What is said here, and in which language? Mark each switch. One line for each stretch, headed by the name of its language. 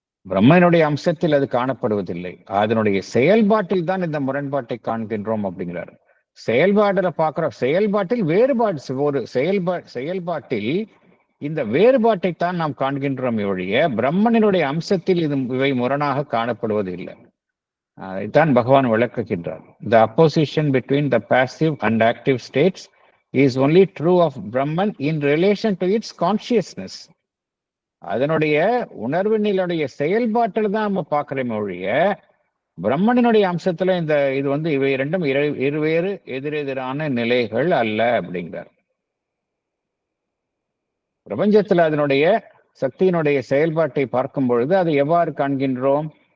Tamil: பிரம்மனுடைய அம்சத்தில் அது காணப்படுவதில்லை, அதனுடைய செயல்பாட்டில் தான் இந்த முரண்பாட்டை காண்கின்றோம் அப்படிங்கிறார். செயல்பாடுல பார்க்கிறோம், செயல்பாட்டில் வேறுபாடு, ஒரு செயல்பாட்டில் இந்த வேறுபாட்டைத்தான் நாம் காண்கின்றோம் ஒழிய பிரம்மனினுடைய அம்சத்தில் இவை முரணாக காணப்படுவது இல்லை. இதான் பகவான் விளக்குகின்றார்.
English: The opposition between the passive and active states is only true of Brahman in relation to its consciousness.
Tamil: அதனுடைய உணர்வு நிலையுடைய செயல்பாட்டில் தான் நம்ம பார்க்கிறோம் ஒழிய பிரம்மனினுடைய அம்சத்துல இது வந்து இவை இரண்டும் இருவேறு எதிரெதிரான நிலைகள் அல்ல அப்படிங்கிறார். பிரபஞ்சத்துல அதனுடைய சக்தியினுடைய செயல்பாட்டை பார்க்கும் பொழுது அதை எவ்வாறு காண்கின்றோம்?